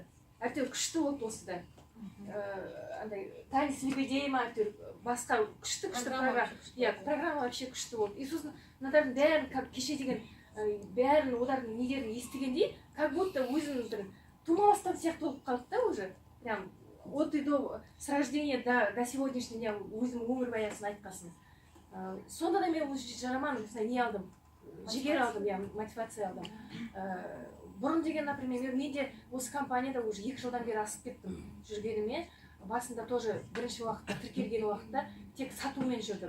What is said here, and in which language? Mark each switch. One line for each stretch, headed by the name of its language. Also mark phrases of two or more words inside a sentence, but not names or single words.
Kazakh: Әйтеуір күшті болды осы да. Танец лебедей ма, әйтеуір басқа күшті программа вообще күшті болды. И сосын мынадардың бәрін кеше деген бәрін олардың нелерін естігендей,
Russian: как будто
Kazakh: өзінің бір тумаластан сияқты болып қалды да уже.
Russian: Прям от и до, с рождения до сегодняшнего дня
Kazakh: өзім өмірбаясын айтқасын. Сонда да мен осы жараман не алдым, жігер алдым, мотивация алдым. Бұрын деген, например, мен де осы компанияда уже 2 жылдан бері асып кеттім жүргеніме. Басында тоже бірінші уақытта, тіркелген уақытта тек сатумен жүрдім.